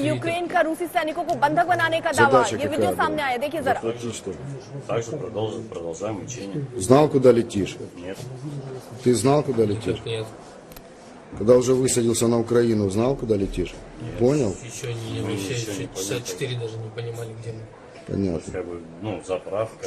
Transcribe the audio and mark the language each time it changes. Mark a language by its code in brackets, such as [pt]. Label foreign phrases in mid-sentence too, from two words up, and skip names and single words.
[hi] यूक्रेन का रूसी सैनिकों को बंधक बनाने का दावा, ये वीडियो सामने आया, देखिए जरा। [ru] Знал, куда летишь? Нет. Ты знал, куда летишь? Нет, Когда уже высадился на Украину, знал, куда летишь? Понял? еще не, вообще еще 64 даже не понимали, где мы. Понятно. Как бы, заправка.